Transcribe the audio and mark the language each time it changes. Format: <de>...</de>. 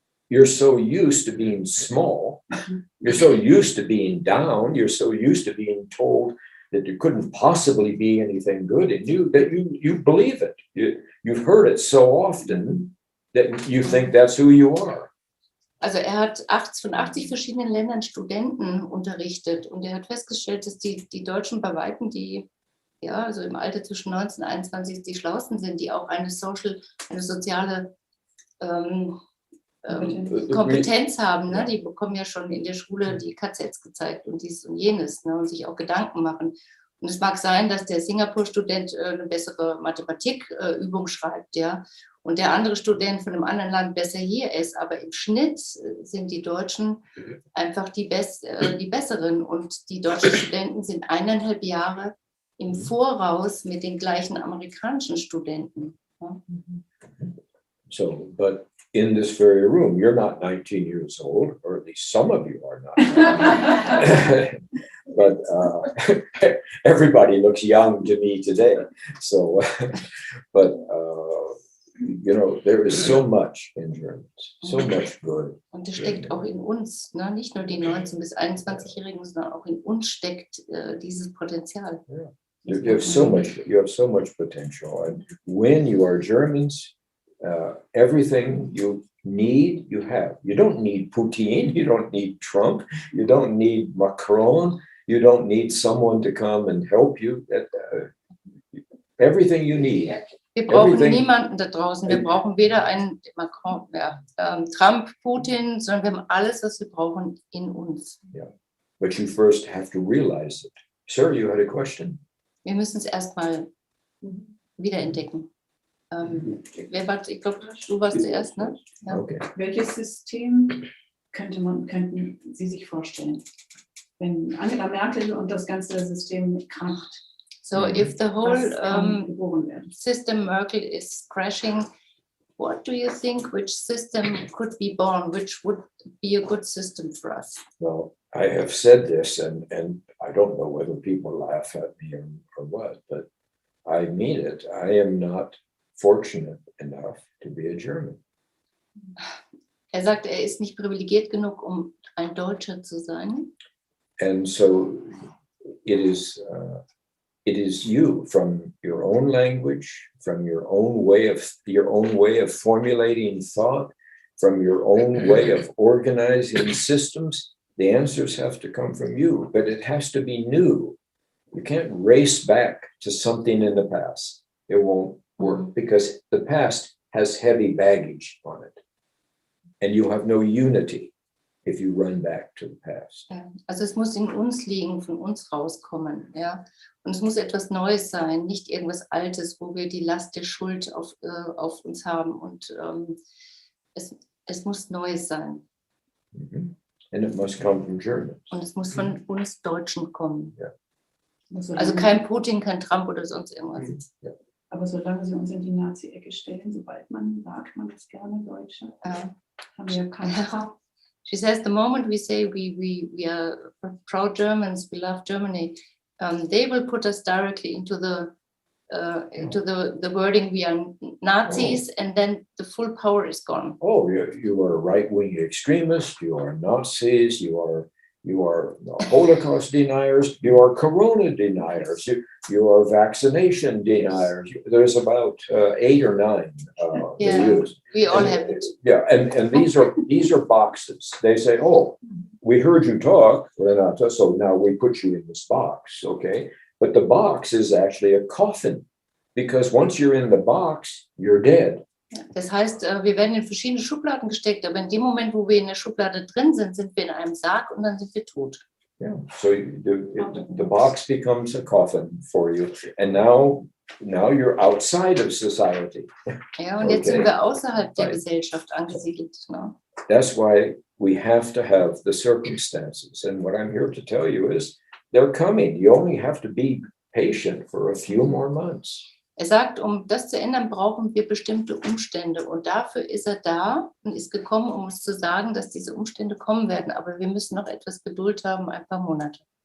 <en>You're so used to being small. You're so used to being down. You're so used to being told that there couldn't possibly be anything good in you that you believe it. You've heard it so often that you think that's who you are.</en> <de>Also hat von 80 verschiedenen Ländern Studenten unterrichtet und er hat festgestellt, dass die Deutschen bei Weitem, die also im Alter zwischen 19 und 21 die Schlausten sind, die auch eine soziale Kompetenz haben. Ne? Die bekommen ja schon in der Schule die KZs gezeigt und dies und jenes, ne? Und sich auch Gedanken machen. Und es mag sein, dass der Singapur-Student eine bessere Mathematikübung schreibt, ja. Und der andere Student von einem anderen Land besser hier ist. Aber im Schnitt sind die Deutschen einfach die Besseren. Und die deutschen Studenten sind 1,5 Jahre im Voraus mit den gleichen amerikanischen Studenten. Ja.</de> <en>So, but in this very room, you're not 19 years old, or at least some of you are not. But everybody looks young to me today. So, but there is so much in Germans, so much good.</en> <de>Und es steckt auch in uns, ne? Nicht nur die 19- bis 21-Jährigen, sondern auch in uns steckt dieses Potenzial.</de> <en>Yeah. You have so much potential, and when you are Germans, everything you need, you have. You don't need Putin, you don't need Trump, you don't need Macron, you don't need someone to come and help you. Everything you need.</en> <de>Wir brauchen</de> <en>Everything-</en> <de>niemanden da draußen. Wir brauchen weder einen Macron, Trump, Putin, sondern wir haben alles, was wir brauchen, in uns.</de> <en>But you first have to realize it. Sir, you had a question?</en> <de>Wir müssen es erstmal wiederentdecken. Wer war, ich glaube, du warst zuerst, ne? Ja. Okay. Welches System könnten Sie sich vorstellen, wenn Angela Merkel und das ganze System kracht?</de> <en>So if the whole</en> <de>Was kann geboren werden?</de> <en>system Merkel is crashing, what do you think, which system could be born, which would be a good system for us? Well, I have said this, and I don't know whether people laugh at me or what, but I mean it. I am not fortunate enough to be a German.</en> <de>Er sagt, er ist nicht privilegiert genug, um ein Deutscher zu sein.</de> <en>And so it is you, from your own language, from your own way of formulating thought, from your own way of organizing systems. The answers have to come from you, but it has to be new. You can't race back to something in the past. It won't work because the past has heavy baggage on it. And you have no unity if you run back to the past.</en> <de>Ja, also es muss in uns liegen, von uns rauskommen. Ja? Und es muss etwas Neues sein, nicht irgendwas Altes, wo wir die Last der Schuld auf uns haben. Und es muss Neues sein. Mhm.</de> <en>And it must come from Germans.</en> <de>Und es muss von uns Deutschen kommen. Ja. Also kein Putin, kein Trump oder sonst irgendwas. Ja. Aber solange sie uns in die Nazi-Ecke stellen, sobald man sagt, man ist gerne Deutsche, haben wir keine.</de> <en>She says the moment we say we are proud Germans, we love Germany, they will put us directly into the wording we are Nazis, and then the full power is gone. Oh, you are right-wing extremists, you are Nazis, you are Holocaust deniers, you are Corona deniers, you are vaccination deniers. There's about 8 or 9. Yeah, we all have it. Yeah, and these are boxes. They say, oh, we heard you talk, Renata, so now we put you in this box, okay? But the box is actually a coffin, because once you're in the box, you're dead.</en> <de>Das heißt, wir werden in verschiedene Schubladen gesteckt, aber in dem Moment, wo wir in der Schublade drin sind, sind wir in einem Sarg und dann sind wir tot.</de> <en>Yeah, so the box becomes a coffin for you, and now you're outside of society.</en> <de>Ja, und jetzt sind wir außerhalb der Gesellschaft angesiedelt. Ne?</de> <en>That's why we have to have the circumstances, and what I'm here to tell you is they're coming. You only have to be patient for a few more months.</en> <de>Er sagt, um das zu ändern, brauchen wir bestimmte Umstände. Und dafür ist er da und ist gekommen, um uns zu sagen, dass diese Umstände kommen werden. Aber wir müssen noch etwas Geduld haben, ein paar Monate.</de>